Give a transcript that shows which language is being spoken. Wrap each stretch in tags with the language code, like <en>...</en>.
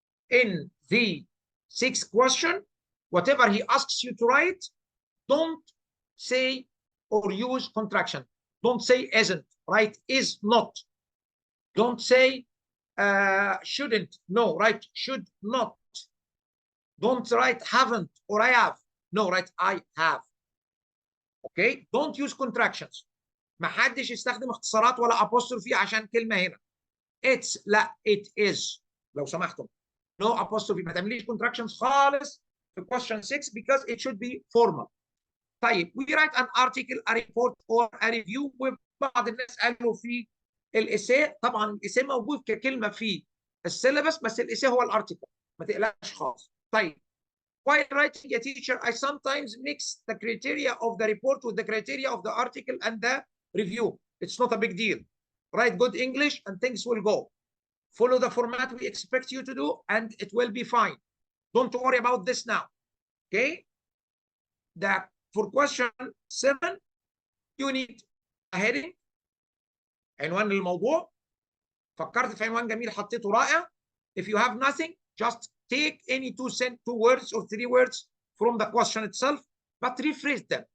<en>In the 6th question, whatever he asks you to write, don't say or use contraction. Don't say isn't, write is not. Don't say shouldn't, no, write should not. Don't write haven't or I have. No, write I have. Okay? Don't use contractions.</en> <ar>ما حدش يستخدم اختصارات ولا apostrophe عشان كلمة هنا.</ar> <en>It's</en> <ar>لا</ar> <en>it is</en> <ar>لو سمحتم.</ar> <en>No apostrophe.</en> <ar>ما تعمليش contractions خالص في</ar> <en>question 6 because it should be formal. طيب we write an article, a report or a review.</en> <ar>وبعض الناس قالوا في الإساءة. طبعا الإساءة موجود ككلمة في السيلابس بس الإساءة هو الارتيكل. ما تقلقش خالص.</ar> <en>طيب while writing a teacher, I sometimes mix the criteria of the report with the criteria of the article and the review. It's not a big deal. Write good English and things will go. Follow the format we expect you to do and it will be fine. Don't worry about this now. Okay? For question 7, you need a heading.</en> <ar>عنوان للموضوع. فكرت في عنوان جميل حطيته رائع.</ar> <en>If you have nothing, just take any two words or 3 words from the question itself, but rephrase them.</en>